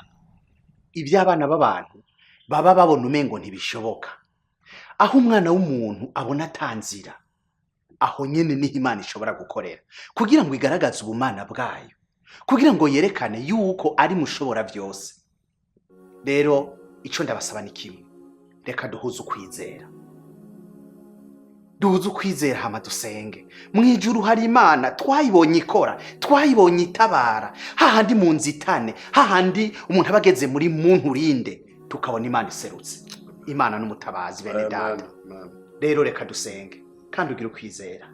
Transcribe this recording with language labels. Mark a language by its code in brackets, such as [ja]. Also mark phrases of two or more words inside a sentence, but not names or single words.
[rn] Iby'abana b'abantu baba babona umengo ntibishoboka, aho umwana w'umuntu abona atanzira, aho nyene niho Imana ishobora gukorera kugira ngo igaragaze ubumana bwayo, kugira ngo yerekane yuko ari mushobora byose. Rero ico ndabasaba ni kimwe, reka duhuze ukwizera. Duhuze ukwizera hama dusenge. Mwijuru hari Imana twayibonye ikora, twayibonye itabara, hahandi mu nzitane, hahandi umuntu abageze muri muntu rinde, tukabona Imana iserutse. Imana n'umutabazi bene data. Rero reka dusenge kandi ugira ukwizera.